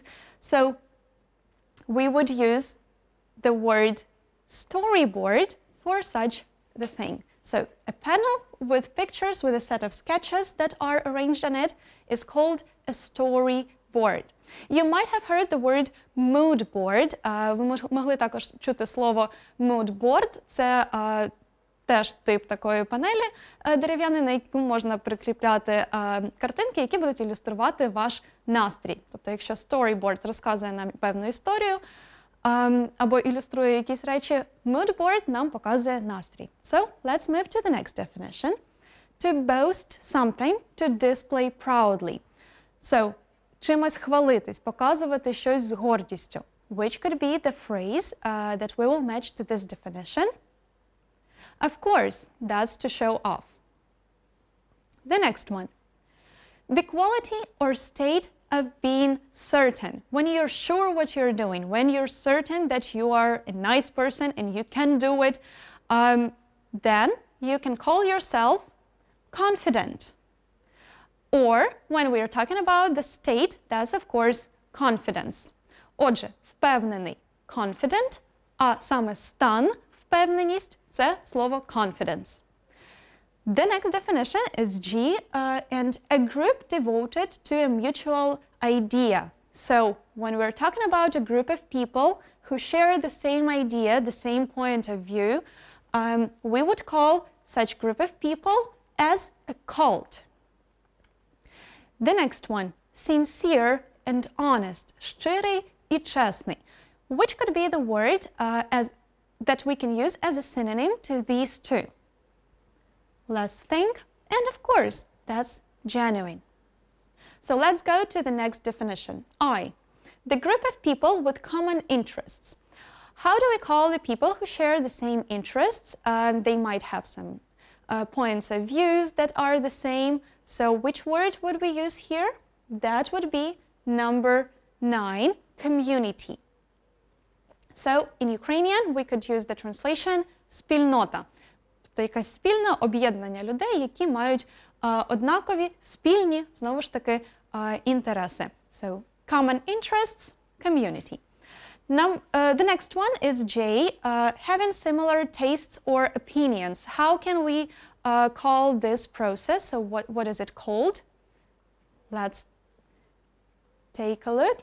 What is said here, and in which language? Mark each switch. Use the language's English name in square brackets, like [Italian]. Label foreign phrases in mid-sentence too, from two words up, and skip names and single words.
[English] So we would use the word storyboard for such the thing. So a panel with pictures with a set of sketches that are arranged on it is called a storyboard. You might have heard the word mood board. [Ukrainian] Ви могли також чути слово [English] mood board. [Ukrainian] Це теж тип такої панелі дерев'яної, на яку можна прикріпляти картинки, які будуть ілюструвати ваш настрій. Тобто, якщо storyboard розказує нам певну історію, або ілюструє якісь речі, [English] mood board [Ukrainian] нам показує настрій. [English] So, let's move to the next definition. To boast something, to display proudly. So, [Ukrainian] чимось хвалитись, показувати щось з гордістю. [English] Which could be the phrase that we will match to this definition. Of course, that's to show off. The next one. The quality or state of being certain. When you're sure what you're doing, when you're certain that you are a nice person and you can do it, then you can call yourself confident. Or when we are talking about the state, that's of course confidence. [Ukrainian] Отже, впевнений confident, а саме стан, впевненість – це слово confidence. [English] The next definition is G, and a group devoted to a mutual idea. So when we're talking about a group of people who share the same idea, the same point of view, we would call such group of people as a cult. The next one, sincere and honest, [Ukrainian] щирий і чесний, [English] which could be the word that we can use as a synonym to these two. Let's think, and of course, that's genuine. So let's go to the next definition. I, the group of people with common interests. How do we call the people who share the same interests? They might have some points of views that are the same. So which word would we use here? That would be number 9, community. So in Ukrainian, we could use the translation спільнота. [Ukrainian] Тобто якесь спільне об'єднання людей, які мають однакові, спільні, знову ж таки, інтереси. [English] So, common interests, community. The next one is J, having similar tastes or opinions. How can we call this process? So what is it called? Let's take a look.